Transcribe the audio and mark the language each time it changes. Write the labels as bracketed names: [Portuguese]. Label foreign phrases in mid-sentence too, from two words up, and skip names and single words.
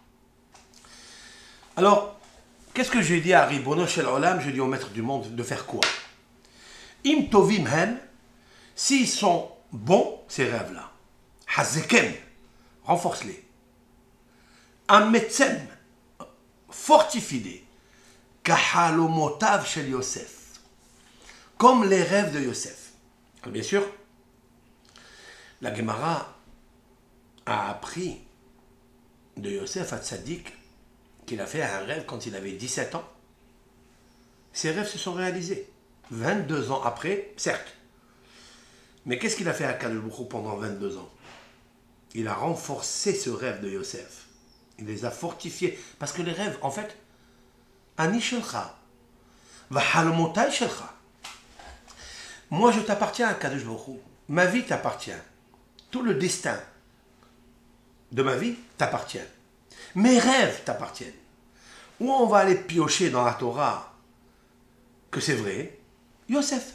[French] Alors, qu'est-ce que j'ai dit à Ribono Shel Olam? Je dis au maître du monde de faire quoi? [Hebrew] אם טובים הם, [French] s'ils sont bons, ces rêves-là, hazekem, renforce-les. Ametzem, fortifie-les. [Hebrew] כחלומותיו של יוסף, [French] comme les rêves de Yosef. Alors, bien sûr, la Gemara a appris de Yosef Hatzadik qu'il a fait un rêve quand il avait 17 ans. Ces rêves se sont réalisés 22 ans après, certes. Mais qu'est-ce qu'il a fait à Kadosh Baruch Hu pendant 22 ans? Il a renforcé ce rêve de Yosef. Il les a fortifiés. Parce que les rêves, en fait, [Hebrew] אני שלך, וחלומותיי שלך. [French] Moi, je t'appartiens à Kadosh Baruch Hu. Ma vie t'appartient. Tout le destin de ma vie t'appartient. Mes rêves t'appartiennent. Où on va aller piocher dans la Torah que c'est vrai? Yosef.